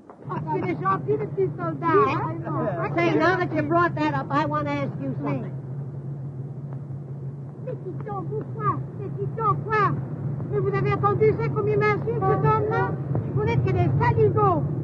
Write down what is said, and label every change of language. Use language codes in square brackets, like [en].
[fr] C'est gentil, le petit soldat. [en] Say, now that you brought that up, I want to ask you something. [fr] Pétiton, pourquoi? Pétiton, quoi? Mais vous avez entendu ça comme il m'insulte, cet homme-là? Vous n'êtes que des saligots.